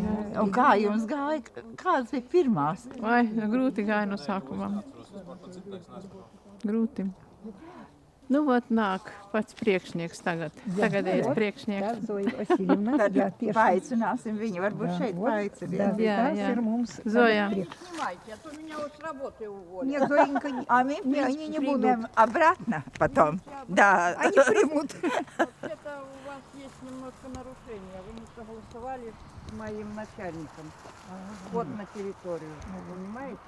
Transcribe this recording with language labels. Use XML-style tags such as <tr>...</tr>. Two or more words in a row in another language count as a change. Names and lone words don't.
<lv>Un kā jums gāja, kādas bija pirmās? Vai, grūti gāja no sākumā. Grūti. Nu, vot nāk pats priekšnieks tagad. Tagadējais priekšnieks. Zoja Vasiljevna, Tad jā, tieši. paaicināsim viņu, varbūt šeit paaicināsim. Jā. Tas ir mums. Zoja.</lv> <ru>Понимаете, а то меня вот с работы уволили. Нет, Зоенька, А мы они не будут. примем обратно потом. Да. Они примут. Вообще-то у вас есть немножко нарушения. Вы не согласовали с моим начальником. Вот на территорию. Понимаете?</ru>